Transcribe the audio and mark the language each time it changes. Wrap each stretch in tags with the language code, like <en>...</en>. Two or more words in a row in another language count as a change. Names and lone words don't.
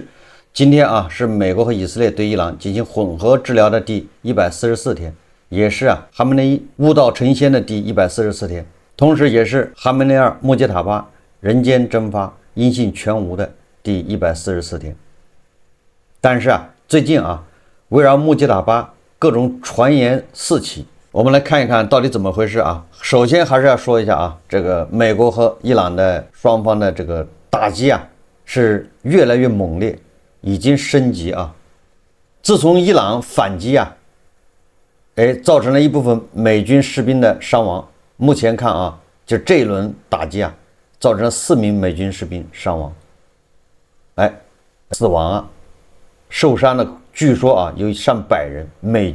<zh>今天是美国和以色列对伊朗进行混合治療的第144天，也是哈梅内伊悟道成仙的第144天，同時也是哈梅内二穆杰塔巴人間蒸發、音信全無的第144天。但是最近圍繞穆杰塔巴各種傳言四起。我們來看一看到底怎麼回事首先還是要說一下這個美國和伊朗的雙方的這個打擊是越來越猛烈，已經升級自從伊朗反擊造成了一部分美軍士兵的傷亡。目前看就這一輪打擊造成了4名美軍士兵傷亡，死亡受傷的據說有上百人美</zh>